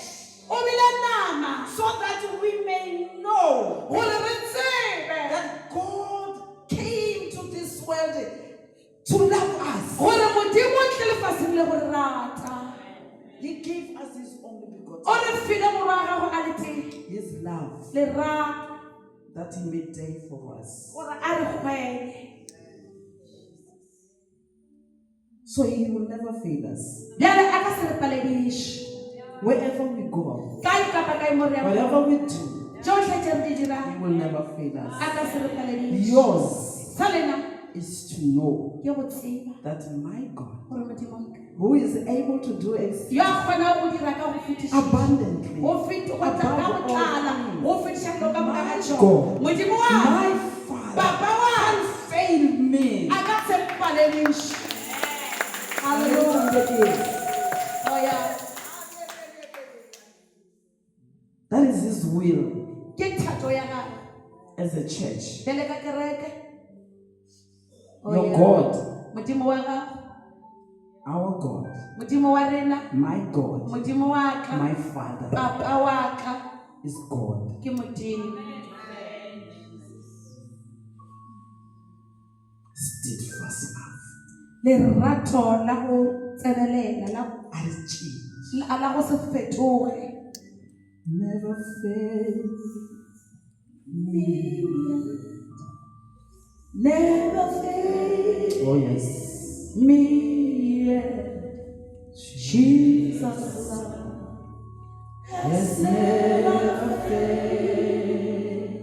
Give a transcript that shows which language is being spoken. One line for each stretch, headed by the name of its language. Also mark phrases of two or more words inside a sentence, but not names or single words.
Northern Sotho: O bile nama
English: so that we may know
Northern Sotho: gore re tsebe
English: that God came to this world to love us.
Northern Sotho: gore modimo o tle lefaseng le go re rata.
English: He gave us his only begotten
Northern Sotho: O re file morwa wa gagwe a le teng.
English: his love
Northern Sotho: Lerato
English: that he may die for us.
Northern Sotho: gore a re hwele.
English: So he will never fail us.
Northern Sotho: Bjale a ka se re palediše.
English: Wherever we go,
Northern Sotho: Kae kapa kae mo re yang.
English: whatever we do,
Northern Sotho: Tšohle tše re di
English: he
Northern Sotho: dirang
English: will never fail
Northern Sotho: a
English: us.
Northern Sotho: ka se re palediše.
English: Yours
Northern Sotho: Sa lena
English: is to know
Northern Sotho: ke go tseba
English: that my God,
Northern Sotho: gore modimo wa ka
English: who is able to do
Northern Sotho: yo a kgonang go dira ka go fetiša
English: abundantly,
Northern Sotho: go tla ka botlala go fetiša dilo ka moka ga
English: my
Northern Sotho: tšona.
English: God,
Northern Sotho: Modimo wa
English: my Father,
Northern Sotho: papa wa
English: can't fail me.
Northern Sotho: a ka se mpalediše.
English: Hallelujah. Oh yeah. That is his will
Northern Sotho: Ke thato ya gagwe
English: as a church.
Northern Sotho: bjale ka kereke.
English: Oh, Your yeah. God,
Northern Sotho: Modimo wa gagwe,
English: our God,
Northern Sotho: modimo wa rena,
English: my God,
Northern Sotho: modimo wa ka,
English: my Father
Northern Sotho: papa wa ka
English: is God.
Northern Sotho: ke modimo.
English: Steadfast love.
Northern Sotho: Lerato la go tsenelela la go se fetoge.
English: Never fail me. Never fail Oh yes. me yet. Jesus' love Has never failed.